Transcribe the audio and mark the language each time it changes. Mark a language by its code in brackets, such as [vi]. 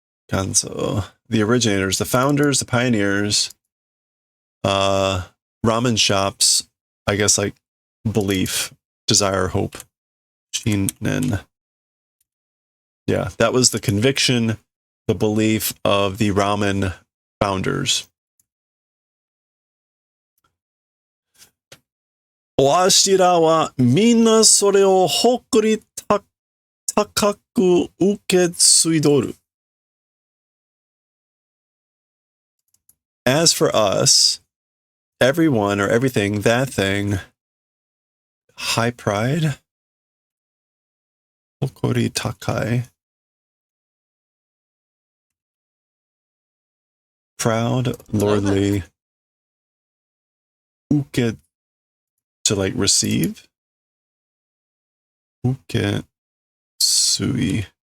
[en] The originators, the founders, the pioneers, ramen shops, I guess like belief, desire, hope. Shinen. Yeah, that was the conviction, the belief of the ramen founders. [ja] わしらはみんなそれを誇り高く受け継いどる. [en] As for us, everyone or everything, that thing, high pride, Okori takai, proud, lordly, uke, to like receive, uke sui.